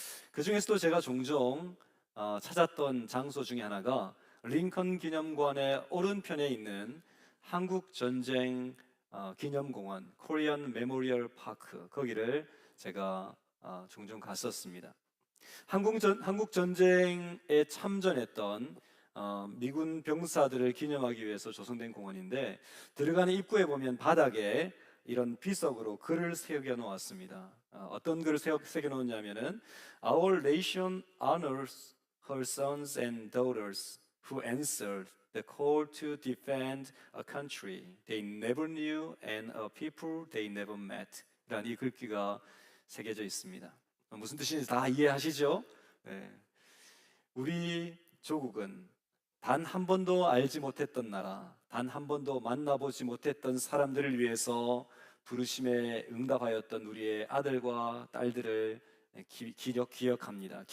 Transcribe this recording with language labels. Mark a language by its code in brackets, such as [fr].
[ko] 그 중에서도 제가 종종 찾았던 장소 중에 하나가 링컨 기념관의 오른편에 있는 한국전쟁 기념공원, 코리안 메모리얼 파크, 거기를 제가 종종 갔었습니다. 한국전쟁에 참전했던 미군 병사들을 기념하기 위해서 조성된 공원인데, 들어가는 입구에 보면 바닥에 이런 비석으로 글을 새겨 놓았습니다. 어떤 글을 새겨 놓았냐면은 [en] Our nation honors her sons and daughters who answered the call to defend a country they never knew and a people they never met. [ko] 이란 이 글귀가 새겨져 있습니다. 무슨 뜻인지 다 이해하시죠? 네. 우리 조국은 단 한 번도 알지 못했던 나라, 단 한 번도 만나보지 못했던 사람들을 위해서 부르심에 응답하였던 우리의 아들과 딸들을 기억합니다.